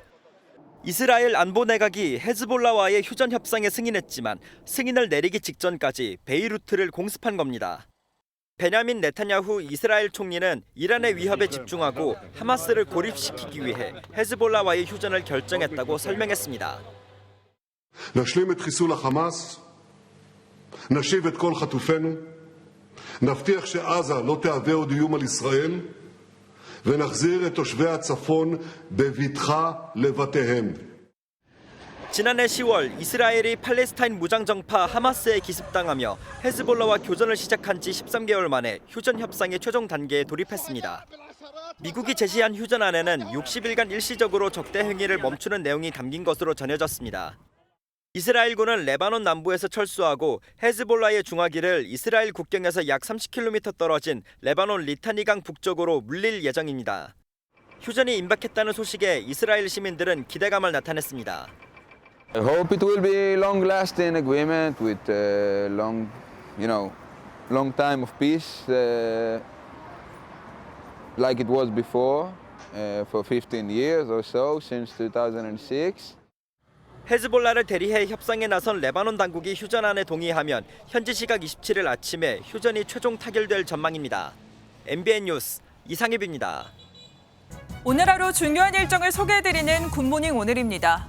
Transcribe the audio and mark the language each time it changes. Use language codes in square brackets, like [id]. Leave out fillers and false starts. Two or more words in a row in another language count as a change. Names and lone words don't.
[ko] 이스라엘 안보 내각이 헤즈볼라와의 휴전 협상에 승인했지만 승인을 내리기 직전까지 베이루트를 공습한 겁니다. 베냐민 네타냐후 이스라엘 총리는 이란의 위협에 집중하고 하마스를 고립시키기 위해 헤즈볼라와의 휴전을 결정했다고 설명했습니다. [he] נשלים את חיסול החמאס, נשיב את כל חטופינו, נבטיח שעזה לא תהווה עוד איום על ישראל, ונחזיר את תושבי הצפון בבטחה לבתיהם. [ko] 지난해 10월 이스라엘이 팔레스타인 무장정파 하마스에 기습당하며 헤즈볼라와 교전을 시작한 지 13개월 만에 휴전 협상의 최종 단계에 돌입했습니다. 미국이 제시한 휴전안에는 60일간 일시적으로 적대 행위를 멈추는 내용이 담긴 것으로 전해졌습니다. 이스라엘군은 레바논 남부에서 철수하고 헤즈볼라의 중화기를 이스라엘 국경에서 약 30km 떨어진 레바논 리타니강 북쪽으로 물릴 예정입니다. 휴전이 임박했다는 소식에 이스라엘 시민들은 기대감을 나타냈습니다. [en] I hope it will be long-lasting agreement with long time of peace, like it was before, for 15 years or so, since 2006. [ko] 헤즈볼라를 대리해 협상에 나선 레바논 당국이 휴전안에 동의하면 현지 시각 27일 아침에 휴전이 최종 타결될 전망입니다. MBN 뉴스 이상엽입니다. 오늘 하루 중요한 일정을 소개해드리는 굿모닝 오늘입니다.